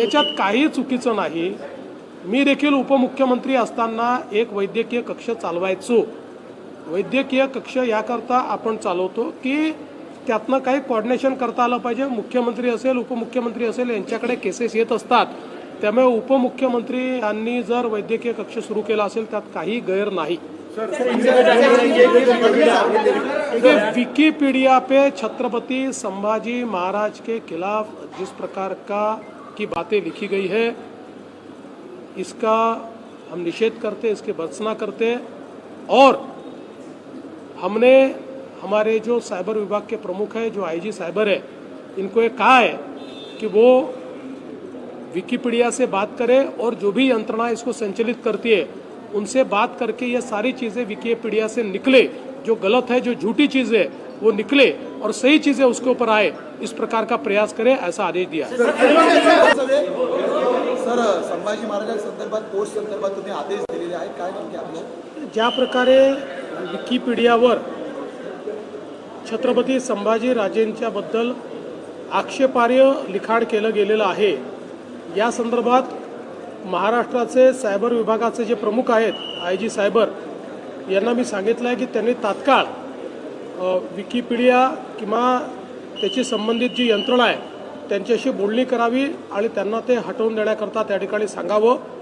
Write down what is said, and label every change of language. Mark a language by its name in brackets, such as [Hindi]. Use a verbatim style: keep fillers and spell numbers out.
[Marathi] याच्यात काही चुकीचं नाही. मी देखील उपमुख्यमंत्री असताना एक वैद्यकीय कक्ष चालवायचो. वैद्यकीय कक्ष याकरता आपण चालवतो की त्यातनं काही कॉर्डिनेशन करता आलं पाहिजे. मुख्यमंत्री असेल, उपमुख्यमंत्री असेल, यांच्याकडे केसेस येत असतात. त्यामुळे उपमुख्यमंत्री यांनी जर वैद्यकीय कक्ष सुरू केला असेल त्यात काही गैर नाही. [Hindi] देखिए, विकीपीडिया पे छत्रपति संभाजी महाराज के खिलाफ जिस प्रकार का की बातें लिखी गई है, इसका हम निषेध करते, इसकी भर्त्सना करते. और हमने हमारे जो साइबर विभाग के प्रमुख है, जो आईजी साइबर है, इनको ये कहा है कि वो विकीपीडिया से बात करें और जो भी यंत्रणा इसको संचालित करती है उनसे बात करके ये सारी चीज़ें विकीपीडिया से निकले. जो गलत है, जो झूठी चीज़ है वो निकले और सही चीज़ें उसके ऊपर आए, इस प्रकार का प्रयास करें, ऐसा आदेश दिया है. [Marathi] सर, संभाजी महाराजां संदर्भात पोस्ट संदर्भात तुम्ही आदेश दिलेले आहेत, काय नेमके आपलं? ज्या प्रकारे विकिपीडियावर छत्रपती संभाजी राजेंच्याबद्दल आक्षेपार्ह लिखाण केलं गेलेलं आहे, या संदर्भात महाराष्ट्राचे सायबर विभागाचे जे प्रमुख आहेत, आय जी सायबर, यांना मी सांगितलं आहे की त्यांनी तात्काळ अ, विकिपीडिया किंवा त्याची संबंधित जी यंत्रणा आहे त्यांच्याशी बोलणी करावी आणि त्यांना ते हटवून देण्याकरता त्या ठिकाणी सांगावं.